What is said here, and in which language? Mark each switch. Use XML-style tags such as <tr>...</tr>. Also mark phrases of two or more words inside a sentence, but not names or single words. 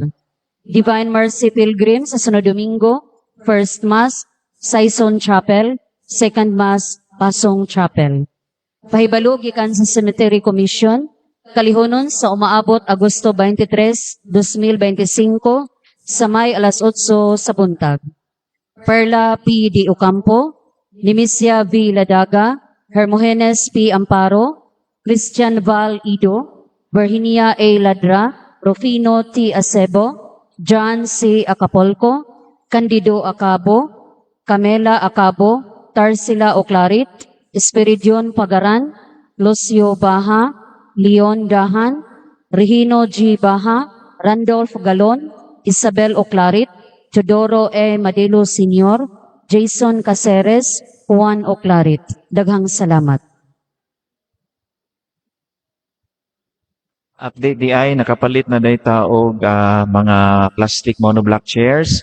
<ceb>Divine Mercy Pilgrim sa sunod Domingo,</ceb> <en>first mass,</en> <ceb>Saison Chapel,</ceb> <en>second mass,</en> <ceb>Pasong Chapel. Pahibalo gikan sa Cemetery Commission, kalihonon sa umaabot Agosto 23, 2025, sa may alas 8 sa buntag. Perla P. D. Ocampo, Nimisia V. Ladaga, Hermogenes P. Amparo, Christian Val Ido, Virginia A. Ladra, Rufino T. Acebo, John C. Acapolco, Candido Acabo, Camela Acabo, Tarsila Oclarit, Espiridion Pagaran, Lucio Baha, Leon Dahan, Regino G. Baha, Randolph Galon, Isabel Oclarit, Teodoro E. Madelo Sr., Jason Caceres, Juan Oclarit. Daghang salamat. Update di ay nakapalit na dayta og mga</ceb> <en>plastic monoblock chairs.</en>